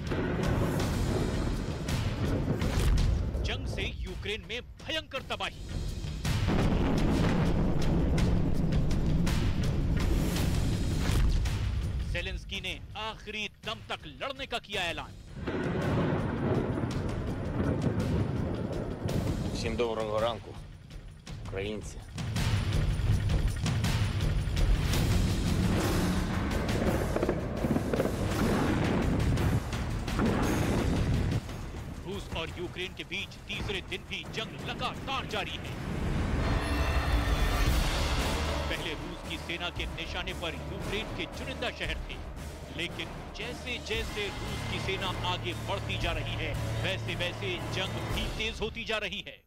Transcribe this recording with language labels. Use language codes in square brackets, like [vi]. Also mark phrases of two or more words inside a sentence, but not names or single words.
[hi] जंग से यूक्रेन में भयंकर तबाही। ज़ेलेंस्की ने आखिरी दम तक लड़ने का किया ऐलान। [uk] Всім доброго ранку, українці. [hi] रूस और यूक्रेन के बीच तीसरे दिन भी जंग लगातार जारी है। पहले रूस की सेना के निशाने पर यूक्रेन के चुनिंदा शहर थे, लेकिन जैसे जैसे रूस की सेना आगे बढ़ती जा रही है, वैसे वैसे जंग भी तेज होती जा रही है।